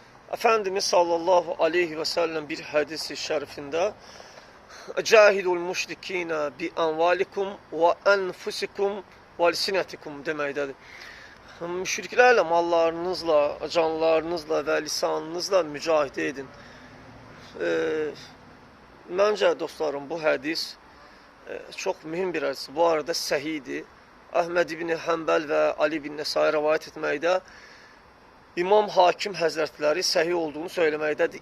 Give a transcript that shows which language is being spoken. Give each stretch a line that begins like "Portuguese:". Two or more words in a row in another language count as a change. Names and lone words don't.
Azerbaijani: Efendimiz
Arabic: صلى الله عليه وسلم
Azerbaijani: bir hadisi şerifinde
Arabic: "جاهدوا المشركين بأموالكم وأنفسكم وألسنتكم"
Azerbaijani: deməkdədir. Müşriklərlə mallarınızla, canlarınızla və lisanınızla mücadilə edin. Məncə dostlarım, bu hədis çox mühüm bir hədis. Bu arada səhihdir. Əhməd ibn Həmbəl və Ali ibn Nəsai rivayət etməkdə, İmam Hakim Həzrətləri səhih olduğunu söyləməkdədir.